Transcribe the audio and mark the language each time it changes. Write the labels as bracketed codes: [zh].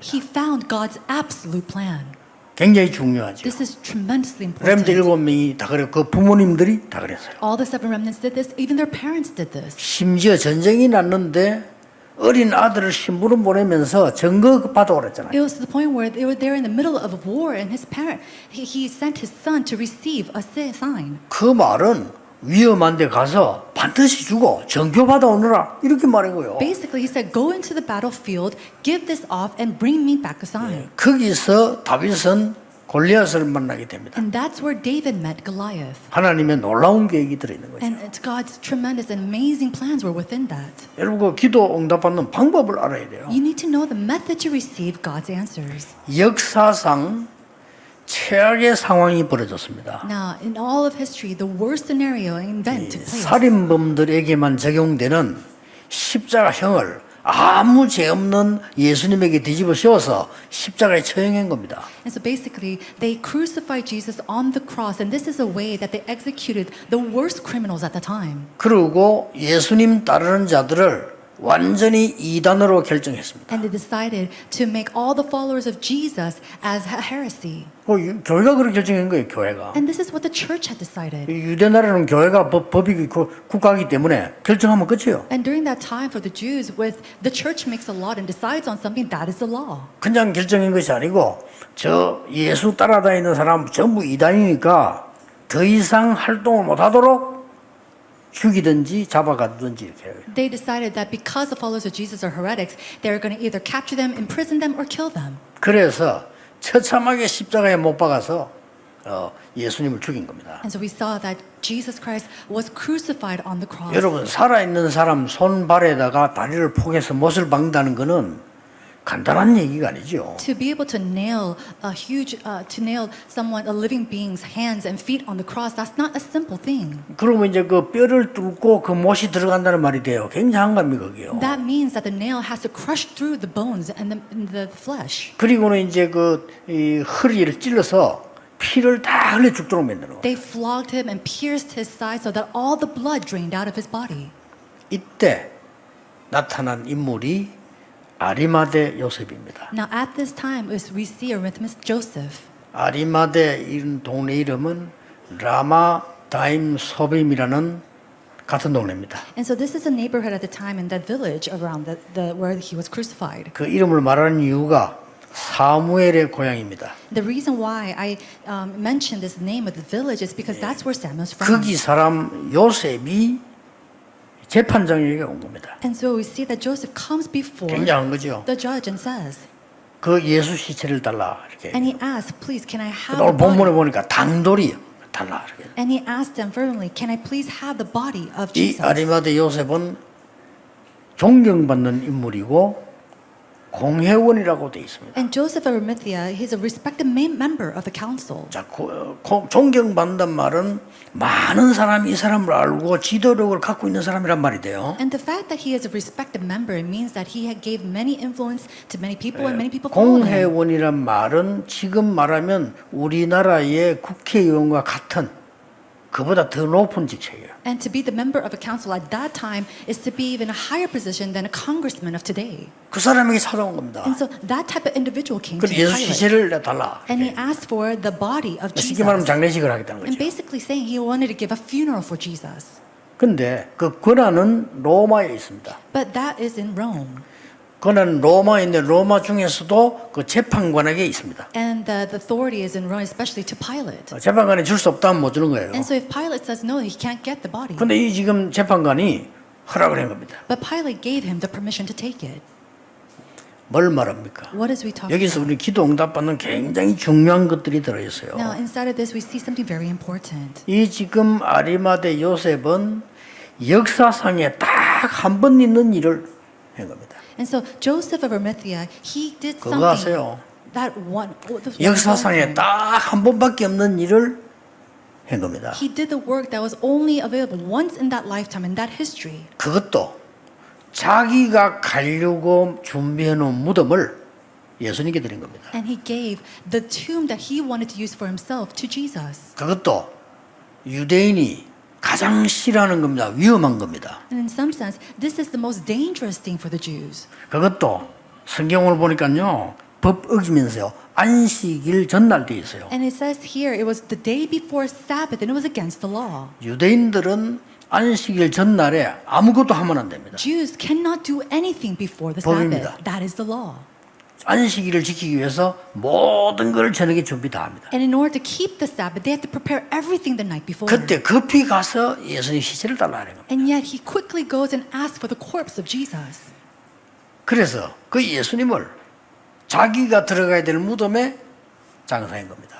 [en] He found God's absolute plan. [ko] 굉장히 중요하죠. [en] This is tremendously 렘드 important. [ko] 7명이 다 그래, 그 부모님들이 다 그랬어요. [en] All the seven remnants did this. Even their parents did this. [ko] 심지어 전쟁이 났는데 어린 아들을 신부름 보내면서 증거 받아오라 했잖아요. [en] It was to the point where they were there in the middle of a war, and his parent, he sent his son to receive a sign. [ko] 그 말은 위험한 데 가서 반드시 주고 정표 받아오느라 이렇게 말한 거예요. [en] Basically, he said, go into the battlefield, give this off, and bring me back a sign. [ko] 거기서 다윗은 골리앗을 만나게 됩니다. [en] And that's where David met Goliath. [ko] 하나님의 놀라운 계획이 들어있는 거죠. [en] And it's God's tremendous and amazing plans were within that. [ko] 여러분 그 기도 응답받는 방법을 알아야 돼요. [en] You need to know the method to receive God's answers. [ko] 역사상 최악의 상황이 벌어졌습니다. [en] Now, in all of history, the worst scenario and event took place. [ko] 살인범들에게만 적용되는 십자가형을 아무 죄 없는 예수님에게 뒤집어 씌워서 십자가에 처형한 겁니다. [en] And so basically, they crucified Jesus on the cross, and this is a way that they executed the worst criminals at the time. [ko] 그리고 예수님 따르는 자들을 완전히 이단으로 결정했습니다. [en] And they decided to make all the followers of Jesus as heresy. [ko] 교회가 그렇게 결정한 거예요, 교회가. [en] And this is what the church had decided. [ko] 유대 나라는 교회가 법이 국가이기 때문에 결정하면 끝이에요. [en] And during that time for the Jews, with the church makes a law and decides on something, that is the law. [ko] 그냥 결정한 것이 아니고 저 예수 따라다니는 사람 전부 이단이니까 더 이상 활동을 못하도록 죽이든지 잡아가든지 이렇게 해요. [en] They decided that because the followers of Jesus are heretics, they're going to either capture them, imprison them, or kill them. [ko] 그래서 처참하게 십자가에 못 박아서 예수님을 죽인 겁니다. [en] And so we saw that Jesus Christ was crucified on the cross. [ko] 여러분 살아있는 사람 손발에다가 다리를 포개서 못을 박는다는 거는 간단한 얘기가 아니죠. [en] To be able to nail to nail someone, a living being's hands and feet on the cross, that's not a simple thing. [ko] 그러면 이제 그 뼈를 뚫고 그 못이 들어간다는 말이 돼요. 굉장한 겁니다, 그게요. [en] That means that the nail has to crush through the bones and the flesh. [ko] 그리고는 이제 이 허리를 찔러서 피를 다 흘려 죽도록 만드는 거예요. [en] They flogged him and pierced his side so that all the blood drained out of his body. [ko] 이때 나타난 인물이 아리마대 요셉입니다. [en] Now at this time, we see Arimatheus Joseph. [ko] 아리마대 이런 동네 이름은 라마 다임 소빔이라는 같은 동네입니다. [en] And so this is a neighborhood at the time in that village around where he was crucified. [ko] 그 이름을 말하는 이유가 사무엘의 고향입니다. [en] The reason why I mentioned this name of the village is because that's where Samuel's from. [ko] 거기 사람 요셉이 재판장에게 온 겁니다. [en] And so we see that Joseph comes before [ko] 굉장한 거죠. [en] the judge and says, [ko] 그 예수 시체를 달라 이렇게. [en] and he asks, please, can I have [ko] 오늘 [en] the [ko] 본문에 [en] body? [ko] 보니까 당돌이 달라 이렇게. [en] And he asked them fervently, can I please have the body of [ko] 이 [en] Jesus? [ko] 아리마대 요셉은 존경받는 인물이고 공회원이라고 돼 있습니다. [en] And Joseph of Arimathea, he's a respected member of the council. [ko] 자, 존경받는단 말은 많은 사람이 이 사람을 알고 지도력을 갖고 있는 사람이란 말이 돼요. [en] And the fact that he is a respected member, it means that he gave many influence to many people and many people followed him. [ko] 공회원이란 말은 지금 말하면 우리나라의 국회의원과 같은 그보다 더 높은 직책이에요. [en] And to be the member of a council at that time is to be even a higher position than a congressman of today. [ko] 그 사람에게 찾아온 겁니다. [en] And so that type of individual came to [ko] 그래서 예수 [en] Pilate. [ko] 시체를 달라. [en] And he asked for the body of [ko] 쉽게 말하면 [en] Jesus. [ko] 장례식을 하겠다는 [en] And [ko] 거죠. [en] basically saying he wanted to give a funeral for Jesus. [ko] 근데 그 권한은 로마에 있습니다. [en] But that is in Rome. [ko] 권한은 로마에 있는데 로마 중에서도 그 재판관에게 있습니다. [en] And the authority is in Rome, especially to Pilate. [ko] 재판관이 줄 수 없다면 못 주는 거예요. [en] And so if Pilate says no, he can't get the body. [ko] 근데 이 지금 재판관이 허락을 한 겁니다. [en] But Pilate gave him the permission to take it. [ko] 뭘 말합니까? [en] What is we talking [ko] 여기서 [en] about? [ko] 우리 기도 응답받는 굉장히 중요한 것들이 들어있어요. [en] Now, inside of this, we see something very important. [ko] 이 지금 아리마대 요셉은 역사상에 딱 한 번 있는 일을 한 겁니다. [en] And so Joseph of Arimathea, he did [ko] 그거 [en] something [ko] 아세요? [en] that one. [ko] 역사상에 딱 한 번밖에 없는 일을 한 겁니다. [en] He did the work that was only available once in that lifetime, in that history. [ko] 그것도 자기가 가려고 준비해 놓은 무덤을 예수님께 드린 겁니다. [en] And he gave the tomb that he wanted to use for himself to Jesus. [ko] 그것도 유대인이 가장 싫어하는 겁니다. 위험한 겁니다. [en] And in some sense, this is the most dangerous thing for the Jews. [ko] 그것도 성경을 보니까요. 법 어기면서요. 안식일 전날 돼 있어요. [en] And it says here, it was the day before Sabbath, and it was against the law. [ko] 유대인들은 안식일 전날에 아무것도 하면 안 됩니다. [en] Jews cannot do anything before the [ko] 법입니다. [en] Sabbath. That is the law. [ko] 안식일을 지키기 위해서 모든 걸 저녁에 준비 다 합니다. [en] And in order to keep the Sabbath, they have to prepare everything the night before. [ko] 그때 급히 가서 예수님 시체를 달라는 겁니다. [en] And yet he quickly goes and asks for the corpse of Jesus. [ko] 그래서 그 예수님을 자기가 들어가야 될 무덤에 장사한 겁니다.